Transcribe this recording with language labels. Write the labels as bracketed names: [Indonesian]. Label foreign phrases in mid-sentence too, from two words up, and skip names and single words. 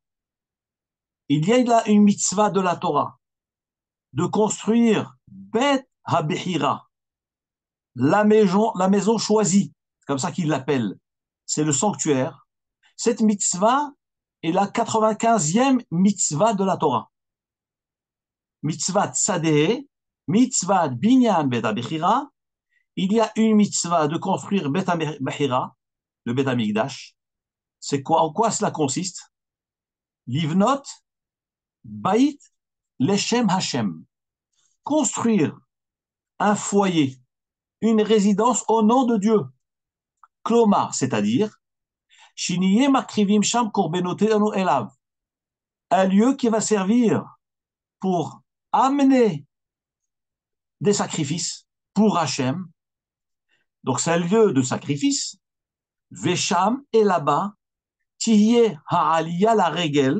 [French] Il y a là une mitzvah de la Torah, de construire [Hebrew] בית הבחירה, [French] la maison choisie, c'est comme ça qu'il l'appelle, c'est le sanctuaire. Cette mitzvah est la 95e mitzvah de la Torah. [Hebrew] מצוה צ"ה מצוה בנין בית הבחירה. [French] Il y a une mitzvah de construire [Hebrew] בית הבחירה, [French] le [Hebrew] בית המקדש. [French] C'est quoi, en quoi cela consiste? [Hebrew] לבנות בית לשם השם. [French] Construire un foyer, une résidence au nom de Dieu. Klomar, c'est-à-dire, [Hebrew] שיהיו מקריבים שם קרבנותינו אליו. [French] Un lieu qui va servir pour amener des sacrifices pour Hashem. Donc c'est un lieu de sacrifice. Vesham, et là-bas, [Hebrew] תהיה העליה לרגל.